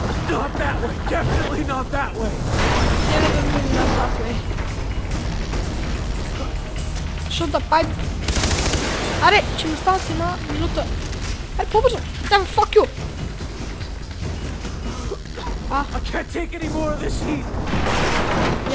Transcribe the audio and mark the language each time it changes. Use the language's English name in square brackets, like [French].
[English] Not that way, definitely not that way. Definitely not that way. Shoot the pipe. [Bulgarian] Аре, че ми стана една минута. Ай, по-бързо. [English] Damn, fuck you. I can't take any more of this heat.